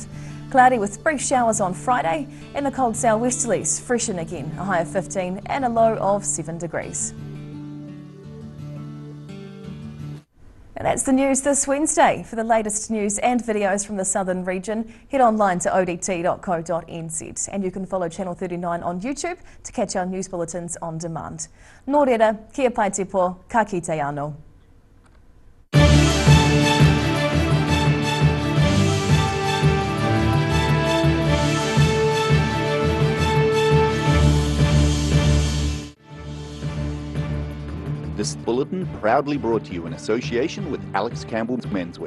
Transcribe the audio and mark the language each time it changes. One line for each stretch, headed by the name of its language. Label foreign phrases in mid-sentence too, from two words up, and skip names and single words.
English: Cloudy with brief showers on Friday and the cold southwesterlies freshen again, a high of 15 and a low of 7 degrees. And that's the news this Wednesday. For the latest news and videos from the southern region, head online to odt.co.nz, and you can follow Channel 39 on YouTube to catch our news bulletins on demand.
Māori: Nō reira, kia pai te po, ka kite anō.
English: This bulletin proudly brought to you in association with Alex Campbell's Menswear.